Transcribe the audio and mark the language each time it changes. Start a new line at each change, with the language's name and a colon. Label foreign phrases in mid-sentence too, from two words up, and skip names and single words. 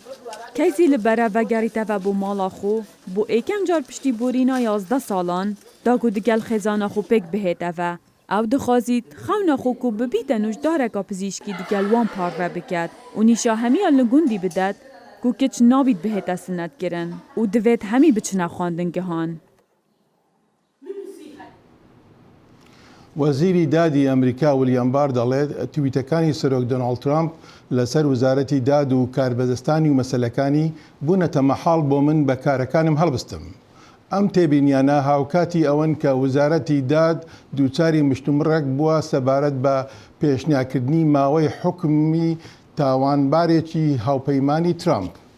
Kurdish: Keysî li bere vegerîte ve bû mala xwe bû êkem car piştîborîna 11 salan da ku digel xêzana xwe pêk bihêt ev. Ew dixwazît xewna xwe ku bibîte nûjdareka pizîşkî digel wan parve biket û nîşa hemiyan li gundî bidet ku kiç nabît bihête sinetkirin û divêt hemî biçine xwendingehan.
Central Kurdish: وەزیری دادی ئەمریکا ویلیام بار دەڵێت تویتەکانی سەرۆک دۆناڵد ترامپ لەسەر وزارەتی داد و کاربەدەستانی و مەسەلەکانی بوونەتە مەحاڵ بۆ من بە کارەکانم هەڵبستم. ئەم تێبینیانە هاوکاتی ئەوەن کە وزارەتی داد دووچاری مشتومڕێک بووە سەبارەت بە پێشنیاکردنی ماوەی حکمی تاوانبارێکی هاوپەیمانی ترامپ.